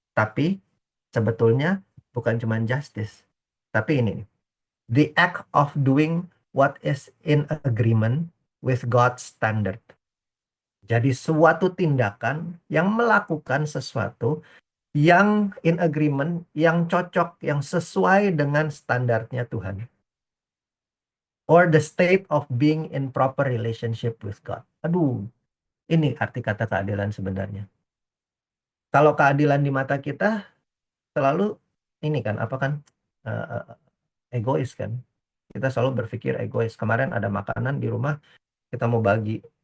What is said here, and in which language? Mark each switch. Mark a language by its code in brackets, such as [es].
[id] Tapi sebetulnya bukan cuma justice, tapi ini, [en] the act of doing what is in agreement with God's standard. [id] Jadi suatu tindakan yang melakukan sesuatu yang [en] in agreement, [id] yang cocok, yang sesuai dengan standarnya Tuhan. [en] Or the state of being in proper relationship with God. [id] Aduh, ini arti kata keadilan sebenarnya. Kalau keadilan di mata kita selalu ini kan, apa kan, egois kan. Kita selalu berpikir egois. Kemarin ada makanan di rumah, kita mau bagi.